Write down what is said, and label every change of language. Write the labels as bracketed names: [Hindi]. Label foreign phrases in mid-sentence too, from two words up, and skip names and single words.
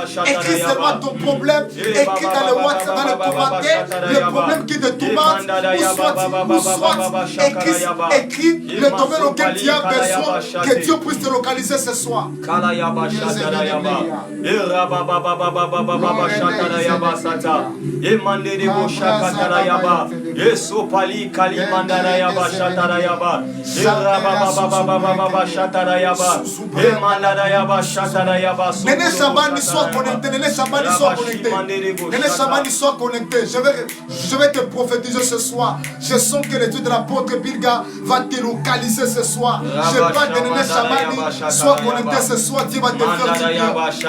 [French] Écris seulement ton problème. Écris dans le WhatsApp, dans le commentaire, le problème qui te tourmente. Ou soit écris le domaine auquel tu as besoin. Que Dieu puisse te localiser ce soir. Emande de Boshakatara Yaba, Esopali Kali Mandara Yaba Shatara Yaba, Erababa Shatara Yaba, Emandara Yaba Shatara Yaba. Néné Chabani, sois connecté. Néné Chabani, sois connecté. Néné Chabani, sois connecté. Je vais te prophétiser ce soir. Je sens que le Dieu de l'apôtre Bilga va te localiser ce soir. Je parle de Néné Chabani, sois connecté ce soir. Dieu va te faire du bien.